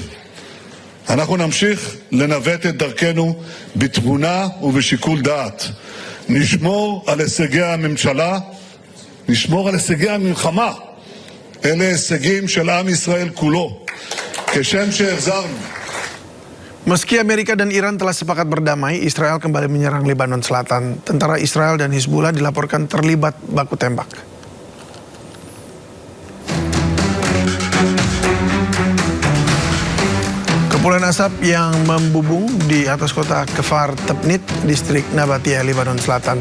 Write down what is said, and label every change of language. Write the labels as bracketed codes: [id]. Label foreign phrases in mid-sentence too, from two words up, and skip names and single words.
[he] אנחנו נמשיך לנווט את דרכנו בתבונה ובשיקול דעת. נשמור על הישגי הממשלה, נשמור על הישגי המלחמה. אלה הישגים של עם ישראל כולו. כשם שהחזרנו. [id] Meski Amerika dan Iran telah sepakat berdamai, Israel kembali menyerang Lebanon Selatan. Tentara Israel dan Hizbullah dilaporkan terlibat baku tembak. Kepulan asap yang membubung di atas kota Kfar Tebnit, distrik Nabatiyeh, Lebanon Selatan.